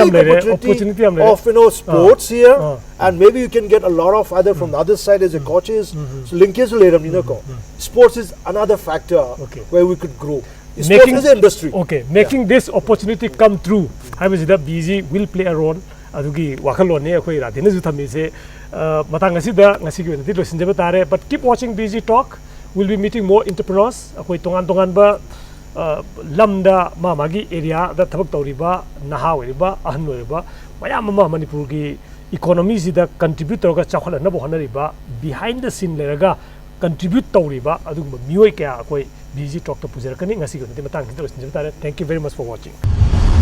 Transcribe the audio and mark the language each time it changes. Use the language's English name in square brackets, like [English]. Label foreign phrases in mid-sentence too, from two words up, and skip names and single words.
[English] of sports here, and maybe you can get a lot of other from the other side as a coaches. So linkage later, sports is another factor where we could grow. Sports as an industry. Okay, making this opportunity come true, I was the BG will play a role. [Manipuri] Adugi wakalone akoi radina ju thami se matang asida ngasi gi wenati losin jaba tare, [English] but keep watching BG Talk. We'll be meeting more entrepreneurs [Manipuri] akoi tongan ba lamda magi area da thabak tawriba naha weriba ahan weriba mayam ma Manipur gi economy sida contribute tawga chakhala na bo hanariba [English] behind the scene [Manipuri] leraga contribute tawriba adugba mioi kya akoi BG Talk ta pujarakani ngasi gi wenati matang gi losin jaba tare. [English] Thank you very much for watching.